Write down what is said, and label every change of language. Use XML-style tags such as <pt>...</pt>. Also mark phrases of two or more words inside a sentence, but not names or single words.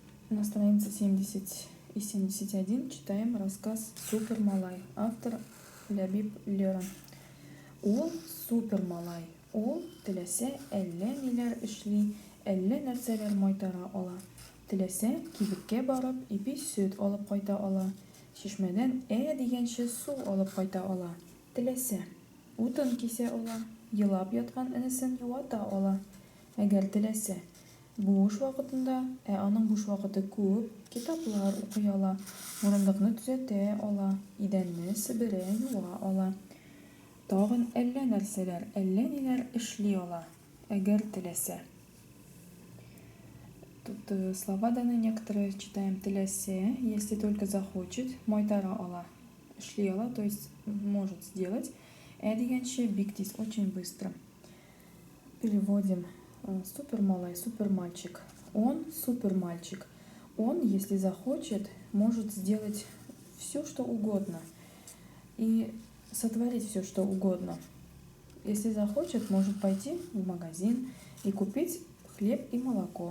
<ru>На странице 70 и 71 читаем рассказ «Супер Малай».</ru> <tt>Автор Лябиб Лерон. Ул супер малай. Ул теләсә әллә ниләр эшли, әллә нәрсәләр майтара ала. Теләсә кибеткә барып, ипи сөт алып кайта ала. Чишмәдән дигәнче су алып кайта ала. Теләсә утын кисә ала, елап яткан энесен юата ала. Әгәр теләсә буш вакытында, аның буш вакыты күп, китаплар укый ала, урындыкны төзәтә ала, идәнне себерә, юа ала. Тагын әллә нәрсәләр, әллә ниләр эшли ала, әгәр теләсә.</tt> <ru>Тут слова даны некоторые, читаем теләсә, если только захочет,</ru> <tt>майтара ала, эшли ала,</tt> <ru>то есть может сделать,</ru> <tt>дигәнче бик тиз,</tt> <ru>очень быстро. Переводим.</ru> <tt>Супер малай,</tt> <ru>супер мальчик. Он супер мальчик. Он, если захочет, может сделать все, что угодно. И сотворить все, что угодно. Если захочет, может пойти в магазин и купить хлеб и молоко.</ru>